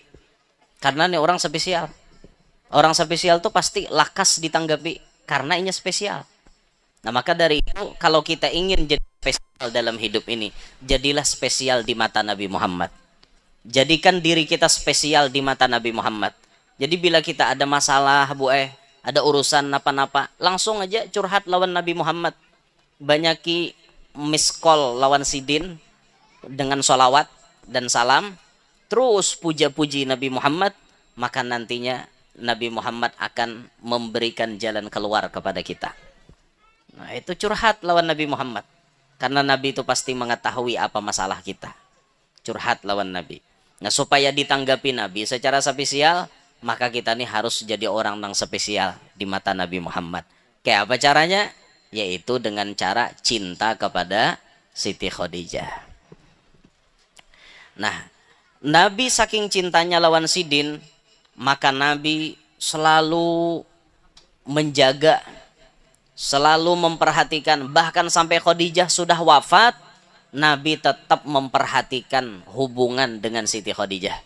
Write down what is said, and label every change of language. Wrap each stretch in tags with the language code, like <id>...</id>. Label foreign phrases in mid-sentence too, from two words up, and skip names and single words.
<id>Karena nih orang spesial. Orang spesial tuh pasti lakas ditanggapi karena inya spesial. Nah, maka dari itu kalau kita ingin jadi spesial dalam hidup ini, jadilah spesial di mata Nabi Muhammad. Jadikan diri kita spesial di mata Nabi Muhammad. Jadi bila kita ada masalah, ada urusan napa-napa, langsung aja curhat lawan Nabi Muhammad. Banyaki</id> <en>miss call</en> <id>lawan sidin dengan sholawat dan salam, terus puja-puji Nabi Muhammad, maka nantinya Nabi Muhammad akan memberikan jalan keluar kepada kita. Nah, itu curhat lawan Nabi Muhammad. Karena Nabi itu pasti mengetahui apa masalah kita. Curhat lawan Nabi. Nah, supaya ditanggapi Nabi secara spesial, maka kita nih harus jadi orang yang spesial di mata Nabi Muhammad. Kayak apa caranya? Yaitu dengan cara cinta kepada Siti Khadijah. Nah, Nabi saking cintanya lawan sidin, maka Nabi selalu menjaga, selalu memperhatikan, bahkan sampai Khadijah sudah wafat, Nabi tetap memperhatikan hubungan dengan Siti Khadijah.</id>